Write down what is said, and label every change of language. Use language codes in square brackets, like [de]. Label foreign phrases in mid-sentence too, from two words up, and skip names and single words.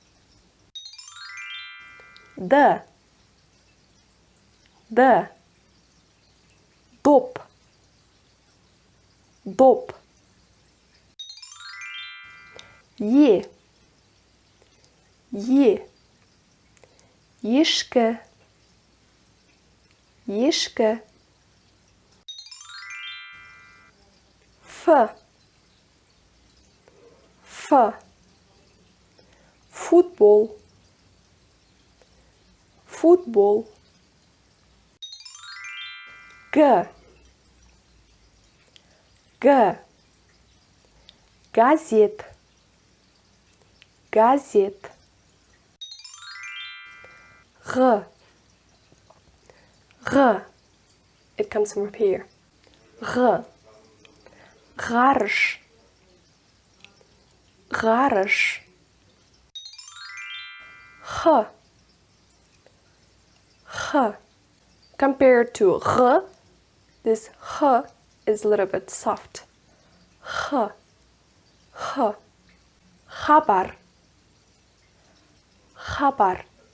[uz] D, dop, dop. Y, yishka, yishka. [en] F, football, football. [uz] G, gazet, gazet. [en] R, it comes from here. [uz] R, гараж, гараж. [en] H, compared to R, this H is a little bit soft. [uz] H, хабар, хабар.